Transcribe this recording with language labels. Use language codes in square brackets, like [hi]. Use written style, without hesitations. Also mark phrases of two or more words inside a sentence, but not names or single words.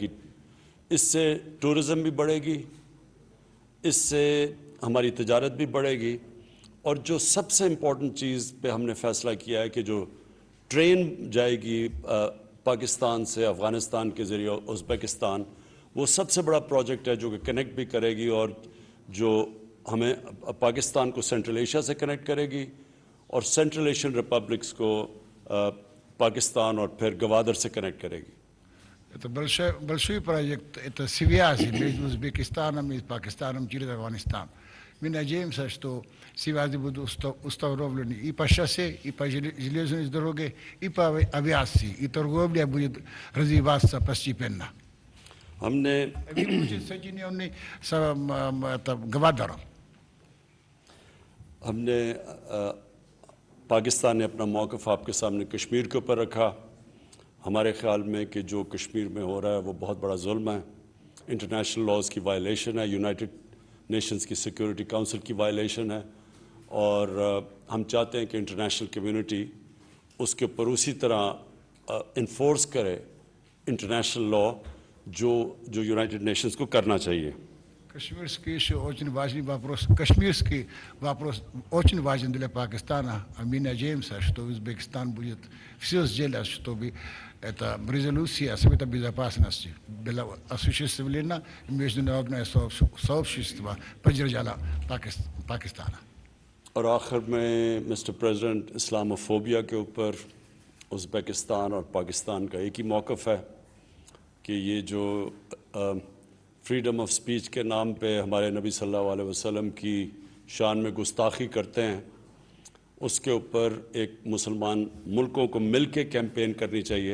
[ur] اس سے ٹورزم بھی بڑھے گی، اس سے ہماری تجارت بھی بڑھے گی، اور جو سب سے امپورٹنٹ چیز پہ ہم نے فیصلہ کیا ہے کہ جو ٹرین جائے گی پاکستان سے افغانستان کے ذریعے ازبکستان، وہ سب سے بڑا پروجیکٹ ہے جو کہ کنیکٹ بھی کرے گی، اور جو ہمیں پاکستان کو سینٹرل ایشیا سے کنیکٹ کرے گی، اور [en] Central Asian republics [ur] کو پاکستان اور پھر گوادر سے کنیکٹ کرے گی. [ru] Это большой проект, это связи между Узбекистаном и Пакистаном через Афганистан. Мы надеемся, что связи будут установлены и по шоссе, и по железной дороге, и по авиации, и торговля будет развиваться постепенно. [ur] ہم نے [ru] будет соединенный с Гвадором. [ur] ہم نے پاکستان نے اپنا موقف آپ کے سامنے کشمیر کے اوپر رکھا. ہمارے خیال میں کہ جو کشمیر میں ہو رہا ہے وہ بہت بڑا ظلم ہے، [en] international laws [ur] کی وائلیشن ہے، یونائٹڈ نیشنز کی سیکیورٹی کونسل کی وائلیشن ہے، اور ہم چاہتے ہیں کہ [en] international community [ur] اس کے اوپر اسی طرح انفورس کرے [en] international law [ur] جو یونائٹڈ نیشنز کو کرنا چاہیے. [ru] Кашмирский еще очень важный вопрос. Кашмирский вопрос очень важен для Пакистана. А мы надеемся, что Узбекистан будет все сделать, чтобы эта резолюция Совета Безопасности была осуществлена, и международное сообщество поддержало Пакистана. [ur] اور آخر میں [en] Mister President, [ur] اسلاموفوبیا کے اوپر ازبکستان اور پاکستان کا ایک ہی موقف ہے کہ یہ جو [en] freedom of speech [ur] کے نام پہ ہمارے نبی [ar] صلی اللہ علیہ وسلم [ur] کی شان میں گستاخی کرتے ہیں، اس کے اوپر ایک مسلمان ملکوں کو مل کے کیمپین کرنی چاہیے.